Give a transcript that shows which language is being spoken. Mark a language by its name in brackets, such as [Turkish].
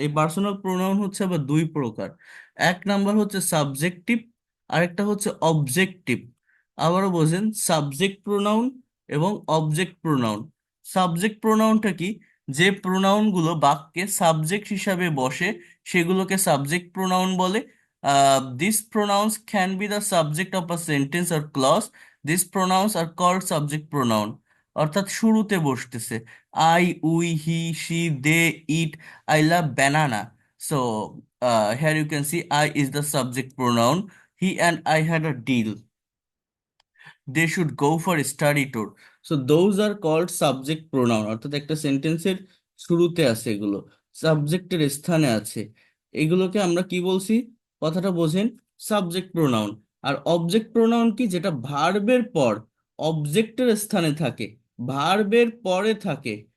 [Bangla] এই personal pronoun হচ্ছে আবার দুই প্রকার। এক নাম্বার হচ্ছে সাবজেক্টিভ, আরেকটা হচ্ছে অবজেক্টিভ। আবারও বোঝেন, সাবজেক্ট প্রোনাউন এবং অবজেক্ট প্রোনাউন। সাবজেক্ট প্রোনাউনটা কি? যে প্রোনাউনগুলো বাক্যে সাবজেক্ট হিসাবে বসে সেগুলোকে সাবজেক্ট প্রোনাউন বলে। [English] These pronouns can be the subject of a sentence or clause. These pronouns are called subject pronoun. [Bangla] অর্থাৎ শুরুতে বসতেছে I, we, he, she, they, it, [English] I love banana. So here you can see I is the subject pronoun. He and I had a deal. They should go for a study tour. So those are called subject pronoun, [Bangla] অর্থাৎ একটা সেন্টেন্সের শুরুতে আছে এগুলো, সাবজেক্টের স্থানে আছে, এগুলোকে আমরা কি বলছি, কথাটা বোঝেন, সাবজেক্ট প্রোনাউন। আর অবজেক্ট প্রোনাউন কি, যেটা ভার্বের পর অবজেক্টের স্থানে থাকে, ভার্বের পরে থাকে।